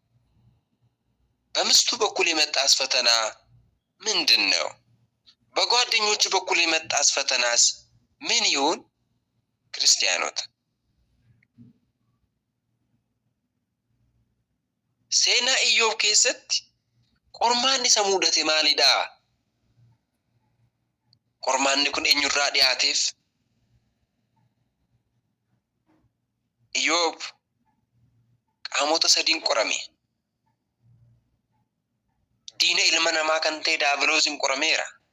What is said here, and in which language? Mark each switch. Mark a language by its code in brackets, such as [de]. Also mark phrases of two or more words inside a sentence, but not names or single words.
[am] በሚስቱ በኩል የመጣስ ፈተና ምንድነው? በጓደኞቹ በኩል የመጣስ ፈተናስ ምን ይሁን? [om] Kiristaanota seenaa Iyyoob keessatti qormaanni isa mudate maalidha? Qormaanni kun eenyurraa dhiyaateef? Iyyoob qaamota sadiin qorame. Diina ilma namaa kan ta'e Daabiloosiin qorameera.